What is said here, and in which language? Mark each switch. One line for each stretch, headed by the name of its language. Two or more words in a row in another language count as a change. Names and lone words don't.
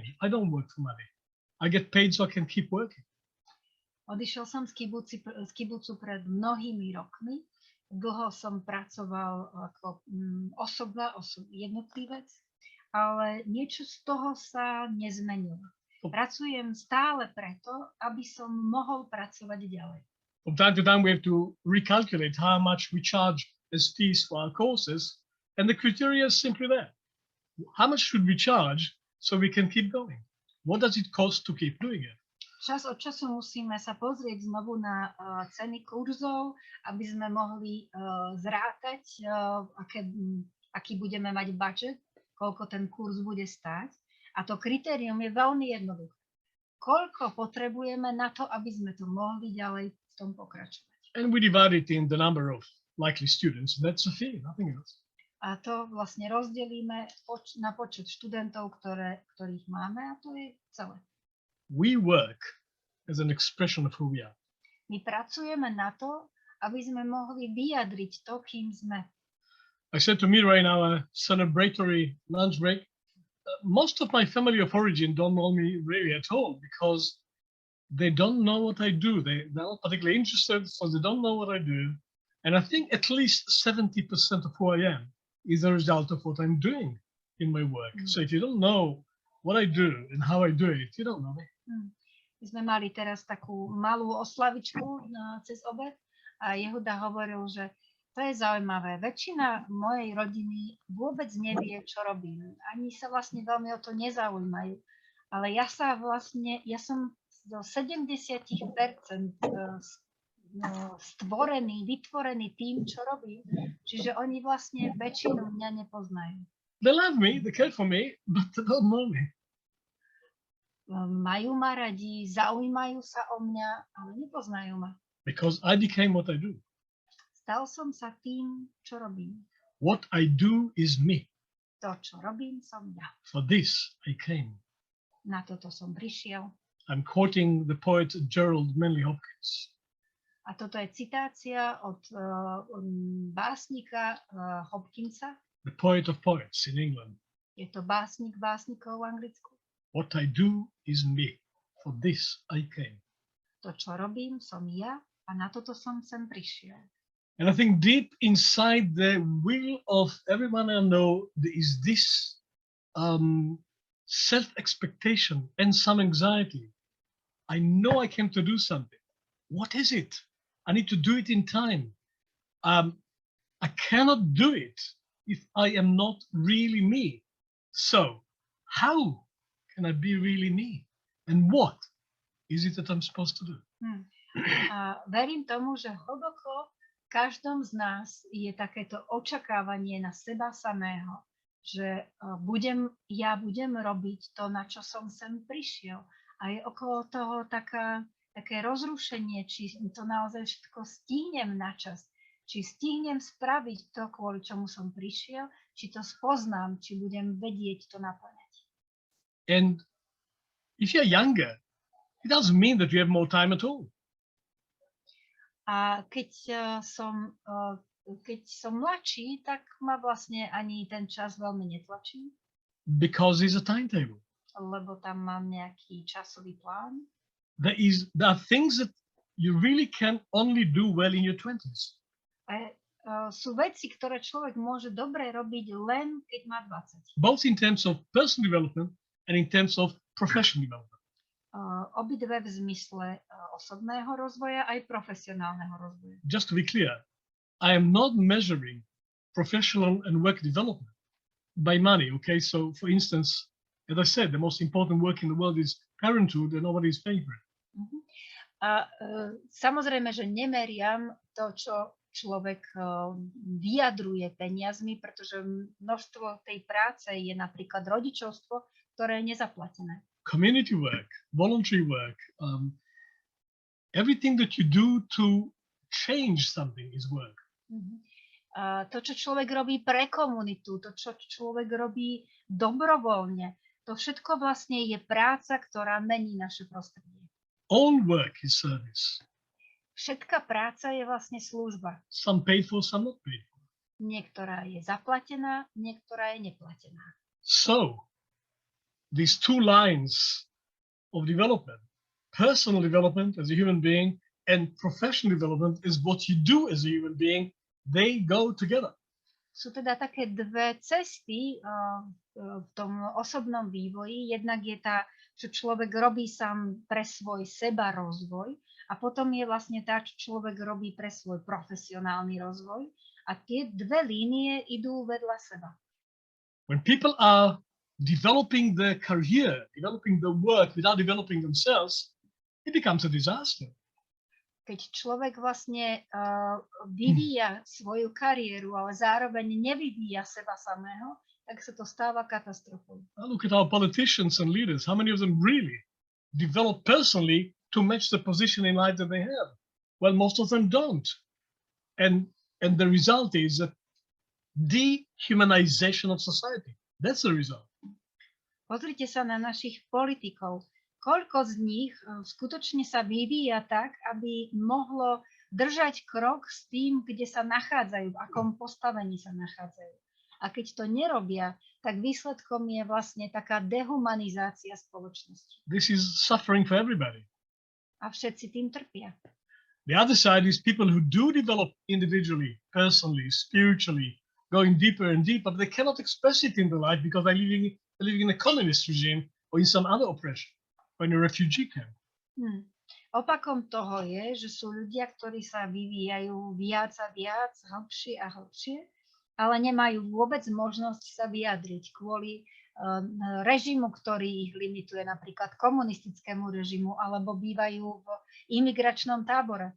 English: I don't work for money. I get paid so I can keep working.
Slovak: Odišiel som z kibucu pred mnohými rokmi. Dlho som pracoval ako jednotlivec, ale niečo z toho sa nezmenilo. Pracujem stále preto, aby som mohol pracovať ďalej.
English: From time to time, we have to recalculate how much we charge as fees for our courses, and the criteria is simply there. How much should we charge so we can keep going? What does it cost to keep doing it?
Slovak: Čas od času musíme sa pozrieť znovu na ceny kurzov, aby sme mohli zrátať, aký budeme mať budget, koľko ten kurz bude stáť. A to kritérium je veľmi jednoduché. Koľko potrebujeme na to, aby sme to mohli ďalej v tom pokračovať.
English: And we divide it in the number of likely students. That's the fee, nothing else.
Slovak: A to vlastne rozdelíme na počet študentov, ktorých máme, a to je celé.
English: We work as an expression of who we are.
Slovak: My pracujeme na to, aby sme mohli vyjadriť to, kým sme.
English: I said to Mira in our celebratory lunch break, most of my family of origin don't know me really at all because they don't know what I do. They're not particularly interested, so they don't know what I do. And I think at least 70% of who I am is a result of what I'm doing in my work. So if you don't know what I do and how I do it, you don't know me.
Slovak: My sme mali teraz takú malú oslavičku cez obed a Yehuda hovoril, že to je zaujímavé. Väčšina mojej rodiny vôbec nevie, čo robím. Ani sa vlastne veľmi o to nezaujímajú. Ale ja som do 70% vytvorený tým, čo robím. Čiže oni vlastne väčšinu mňa nepoznajú.
English: They love me, they care for me, but they don't know me.
Slovak: Majú ma radi, zaujímajú sa o mňa, ale nepoznajú ma.
English: Because I became what I do.
Slovak: Stal som sa tým, čo robím.
English: What I do is me.
Slovak: To, čo robím, som ja.
English: For this I came.
Slovak: Na toto som prišiel.
English: I'm quoting the poet Gerald Manley Hopkins.
Slovak: A toto je citácia od básnika Hopkinsa.
English: The poet of poets in England.
Slovak: Je to básnik básnikov v Anglicku.
English: What I do is me. For this I came.
Slovak: To, čo robím, som ja a na toto som sem prišiel.
English: And I think deep inside the will of everyone I know, there is this self-expectation and some anxiety. I know I came to do something. What is it? I need to do it in time. I cannot do it if I am not really me. So how can I be really me? And what is it that I'm supposed to do?
Slovak: Verím tomu, že hlboko v každom z nás je takéto očakávanie na seba samého, že budem robiť to, na čo som sem prišiel. A je okolo toho také rozrušenie, či to naozaj všetko stihnem na čas, či stihnem spraviť to, kvôli čomu som prišiel, či to spoznám, či budem vedieť to naplňať.
English: And if you're younger, it doesn't mean that you have more time at all.
Slovak: A keď som mladší, tak ma vlastne ani ten čas veľmi netlačí.
English: Because there's a timetable.
Slovak: Lebo tam mám nejaký časový plán.
English: There are things that you really can only do well in your 20s.
Slovak: Sú veci, ktoré človek môže dobre robiť len keď má 20.
English: Both in terms of personal development and in terms of professional development.
Slovak: Obidve v zmysle osobného rozvoja aj profesionálneho rozvoja.
English: Just to be clear, I am not measuring professional and work development by money, okay? So, for instance, as I said, the most important work in the world is parenthood and nobody's favorite.
Slovak: Samozrejme, že nemeriam to, čo človek vyjadruje peniazmi, pretože množstvo tej práce je napríklad rodičovstvo, ktoré je nezaplatené.
English: Community work, voluntary work, everything that you do to change something is work.
Slovak: To, čo človek robí pre komunitu, to, čo človek robí dobrovoľne, to všetko vlastne je práca, ktorá mení naše prostredie.
English: All work is service.
Slovak: Všetká práca je vlastne služba.
English: Some paid for, some not paid for.
Slovak: Niektorá je zaplatená, niektorá je neplatená.
English: So, these two lines of development, personal development as a human being and professional development is what you do as a human being, they go together.
Slovak: Sú teda také dve cesty v tom osobnom vývoji. Jednak je tá, čo človek robí sám pre svoj seba rozvoj a potom je vlastne tá, čo človek robí pre svoj profesionálny rozvoj. A tie dve línie idú vedľa seba.
English: When people are developing their career, developing the work without developing themselves, it becomes a disaster.
Slovak: Keď človek vlastne vyvíja svoju kariéru, ale zároveň nevyvíja seba samého, tak sa to stáva katastrofou.
English: Look at our politicians and leaders. How many of them really develop personally to match the position in life that they have? Well, most of them don't. And the result is that dehumanization of society. That's the result.
Slovak: Pozrite sa na našich politikov. Koľko z nich skutočne sa vyvíja tak, aby mohlo držať krok s tým, kde sa nachádzajú, v akom postavení sa nachádzajú. A keď to nerobia, tak výsledkom je vlastne taká dehumanizácia spoločnosti.
English: This is suffering for everybody.
Slovak: A všetci tým trpia.
English: The other side is people who do develop individually, personally, spiritually, going deeper and deeper, but they cannot express it in their life because they're living in a communist regime or in some other oppression, or in a refugee camp.
Slovak: Opakom toho je, že sú ľudia, ktorí sa vyvíjajú viac a viac, hlbšie a hlbšie, ale nemajú vôbec možnosť sa vyjadriť kvôli režimu, ktorý ich limituje, napríklad komunistickému režimu, alebo bývajú v imigračnom tábore.